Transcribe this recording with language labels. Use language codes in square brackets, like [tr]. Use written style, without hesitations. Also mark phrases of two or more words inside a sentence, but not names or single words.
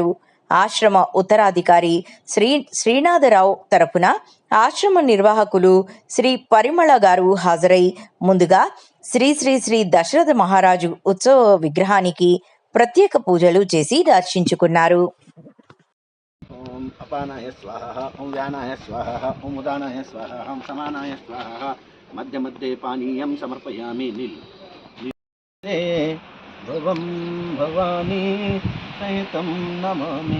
[te] ఆశ్రమ ఉత్తరాధికారి శ్రీనాథరావు తరపున ఆశ్రమ నిర్వాహకులు శ్రీ పరిమళ గారు హాజరై ముందుగా శ్రీ శ్రీ శ్రీ దశరథ మహారాజు ఉత్సవ విగ్రహానికి ప్రత్యేక పూజలు చేసి దర్శించుకున్నారు. [sa] ओम अपानाय स्वाहा, ओम व्यानाय स्वाहा, ओम उदानाय स्वाहा, ओम समानाय स्वाहा. मध्य मध्ये पानीयं समर्पयामि. भवं भवानी सहितं नमामि.